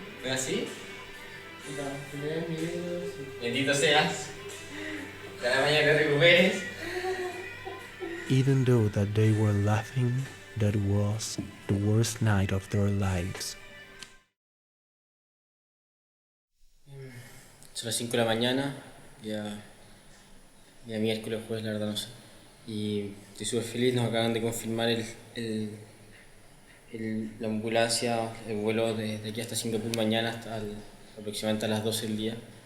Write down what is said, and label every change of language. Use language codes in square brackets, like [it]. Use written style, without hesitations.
[es] así. Bendito seas. Cada mañana te recuperes. [en] Even though that they were laughing, that was the worst night of their lives. [es] Son las 5 de la mañana, ya miércoles, jueves, la verdad no sé. Y estoy súper feliz, nos acaban de confirmar la ambulancia, el vuelo de aquí hasta Singapur mañana hasta aproximadamente a las 12 del día.